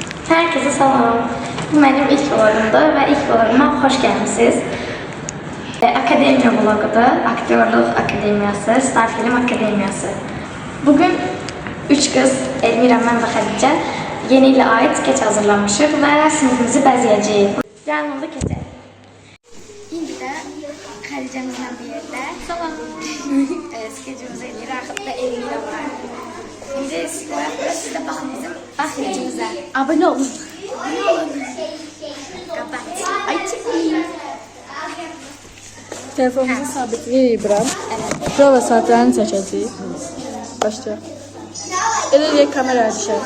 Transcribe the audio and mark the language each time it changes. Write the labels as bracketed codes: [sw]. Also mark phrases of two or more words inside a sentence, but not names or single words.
[az] Herkese salam. [tr] Bu benim ilk vlogumdur ve ilk vloguma [az] hoş gəlmisiniz. Akademiya vlogudur. Aktyorluq akademiyası, Star Film Akademiyası. [tr] Bugün 3 kız, [az] Elmira, mən və Xədicə yeni ilə ait skeç hazırlamışıq və sinifimizi bəzəyəcəyik. Gəlin onda keçək. İndi də Xədicəmizlə bir yerdə salam. Skecimizi eləyirik. Axırda Elmira var. [tr] Şimdi siz de bakın bizim bahçecimize. Abone olun. Kapat. Ay çekeyim. [az] Telefonumuzu sabitləyirik bura. [tr] Evet. [az] Prova saatlərini çəkəcəyik. Başlayaq. Elə kameraya düşər.